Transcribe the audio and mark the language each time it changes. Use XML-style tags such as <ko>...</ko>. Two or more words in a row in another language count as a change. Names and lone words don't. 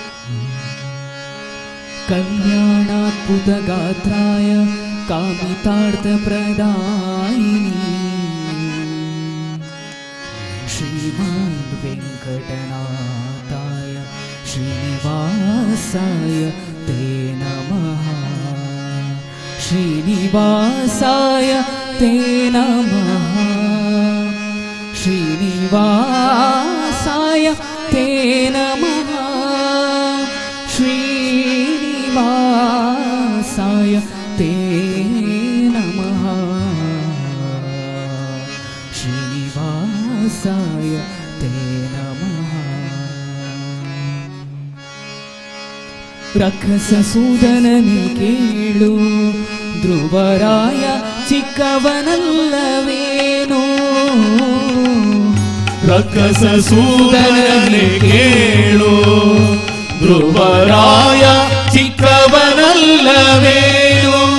<sa>ಕಲ್ಯಾಣಾದ್ಭುತ ಗಾತ್ರಾಯ ಕಾಮಿತಾರ್ಥ ಪ್ರದಾಯಿನಿ ಶ್ರೀಮಾನ್ ವೆಂಕಟನಾಥಾಯ ಶ್ರೀನಿವಾಸಾಯ ತೇ ನಮಃ ಶ್ರೀನಿವಾಸಾಯ ತೇ ನಮಃ ಶ್ರೀನಿವಾಸಾಯ ತೇ ನಮಃ ಶ್ರೀನಿವಾಸಾಯ ತೇ ನಮಃ ಶ್ರೀನಿವಾಸಾಯ ತೇ ನಮಃ.</sa> <kn>ರಕ್ಕಸಸೂದನನೆ ಕೇಳು ಧ್ರುವರಾಯ ಚಿಕ್ಕವನಲ್ಲವೇನೋ ರಕ್ಕಸಸೂದನನೆ ಕೇಳು ಧ್ರುವರಾಯ ಚಿಕ್ಕವನಲ್ಲವೇನೋ</kn>